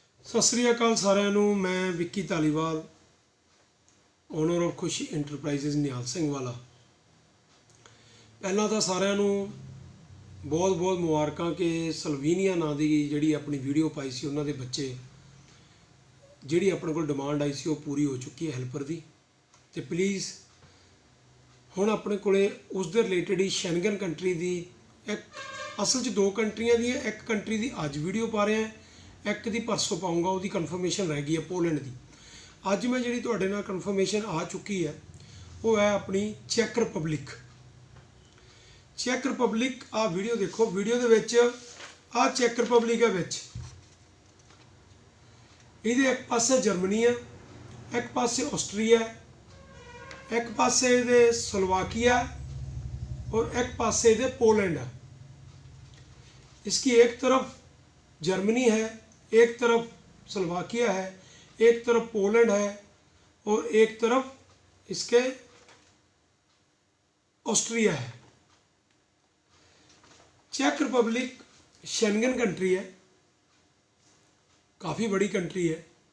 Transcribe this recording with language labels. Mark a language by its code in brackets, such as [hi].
[pa] सत श्री अकाल सारिਆਂ ਨੂੰ। मैं विक्की धालीवाल ओनर ऑफ खुशी इंटरप्राइजेज निहाल सिंह वाला। ਪਹਿਲਾਂ ਤਾਂ ਸਾਰਿਆਂ ਨੂੰ ਬਹੁਤ ਬਹੁਤ ਮੁਬਾਰਕਾਂ ਕਿ ਸਲਵੀਨੀਆ ਨਾਂ ਦੀ ਜਿਹੜੀ ਆਪਣੀ ਵੀਡੀਓ ਪਾਈ ਸੀ ਉਹਨਾਂ ਦੇ ਬੱਚੇ ਜਿਹੜੀ ਆਪਣੇ ਕੋਲ ਡਿਮਾਂਡ ਆਈ ਸੀ ਉਹ ਪੂਰੀ ਹੋ ਚੁੱਕੀ ਹੈ ਹੈਲਪਰ ਦੀ। ਤੇ ਪਲੀਜ਼ ਹੁਣ ਆਪਣੇ ਕੋਲੇ ਉਸ ਦੇ ਰਿਲੇਟਡ ਹੀ ਸ਼ੈਂਗਨ ਕੰਟਰੀ ਦੀ ਇੱਕ ਅਸਲ 'ਚ ਦੋ ਕੰਟਰੀਆਂ ਦੀ ਹੈ, ਇੱਕ ਕੰਟਰੀ ਦੀ ਅੱਜ ਵੀਡੀਓ ਪਾ ਰਿਹਾ ਹੈ, ਇੱਕ ਦੀ ਪਰਸੋਂ ਪਾਊਂਗਾ। ਉਹਦੀ ਕਨਫਰਮੇਸ਼ਨ ਰਹਿ ਗਈ ਹੈ ਪੋਲੈਂਡ ਦੀ। ਅੱਜ ਮੈਂ ਜਿਹੜੀ ਤੁਹਾਡੇ ਨਾਲ ਕਨਫਰਮੇਸ਼ਨ ਆ ਚੁੱਕੀ ਹੈ ਉਹ ਹੈ ਆਪਣੀ ਚੈੱਕ ਰਿਪਬਲਿਕ। ਚੈੱਕ ਰਿਪਬਲਿਕ ਆ ਵੀਡੀਓ ਦੇਖੋ। ਵੀਡੀਓ ਦੇ ਵਿੱਚ ਆ ਚੈੱਕ ਰਿਪਬਲਿਕ ਹੈ ਵਿੱਚ ਇਹਦੇ ਇੱਕ ਪਾਸੇ ਜਰਮਨੀ ਹੈ, ਇੱਕ ਪਾਸੇ ਆਸਟਰੀਆ, एक पासे दे स्लोवाकिया और एक पासे दे पोलैंड है। [hi] इसकी एक तरफ जर्मनी है, एक तरफ स्लोवाकिया है, एक तरफ पोलैंड है और एक तरफ इसके ऑस्ट्रिया है। चेक रिपब्लिक शेंगन कंट्री है, काफ़ी बड़ी कंट्री है।